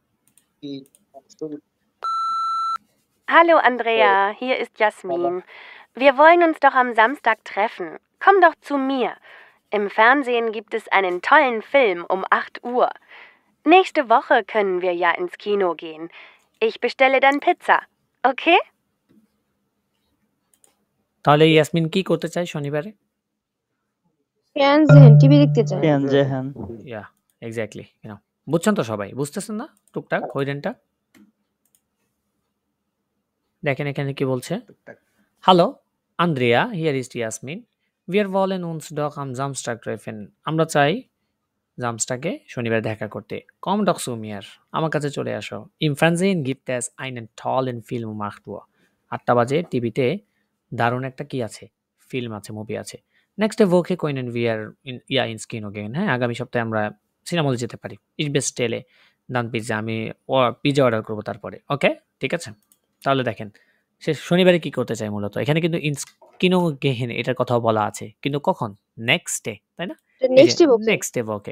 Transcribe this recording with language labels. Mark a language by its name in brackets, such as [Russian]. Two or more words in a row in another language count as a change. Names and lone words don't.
[German] Hallo Andrea, hier ist Jasmin. Wir wollen uns doch am Samstag treffen. Komm doch zu mir. Im Fernsehen gibt es einen tollen Film um 8 Uhr. Nächste Woche können wir ja ins Kino gehen. Ich bestelle dann Pizza, okay? [Bangla] তাহলে ইয়াসমিন কি করতে চায় শনিবারে? ফ্যানজেন টিভি দেখতে চায়। ইয়া, এক্স্যাক্টলি। বুঝছেন তো সবাই? বুঝতেছেন না টুকটাক হইরেনটা? দেখেন এখানে কি বলছে। [German] Hallo Andrea, hier ist Jasmin. Wir wollen uns doch am Samstag treffen. [Bangla] আমরা চাই জামস্টাকে শনিবার দেখা করতে। [German] Komm doch zu mir. [Bangla] আমার কাছে চলে আসো। [German] Im Fernsehen gibt es einen tollen Film um 8 Uhr. [Bangla] 8টা বাজে টিভিতে দারুণ একটা কি আছে? ফিল্ম আছে, মুভি আছে। [German] Nächste Woche können wir ins Kino gehen. [Bangla] হ্যাঁ, আগামী সপ্তাহে আমরা সিনেমা হলে যেতে পারি। [German] Ich bestelle dann Pizza. [Bangla] আমি পিৎজা অর্ডার করব তারপরে। ওকে, ঠিক আছে? তাহলে দেখেন সে শনিবারে কি করতে চায় মূলত। এখানে কিন্তু [German] ins Kino gehen [Bangla] এটার কথাও বলা আছে। কিন্তু কখন? [English] next day, [Bangla] তাই না? এই যে নেক্সট বলছে [English] next day okay.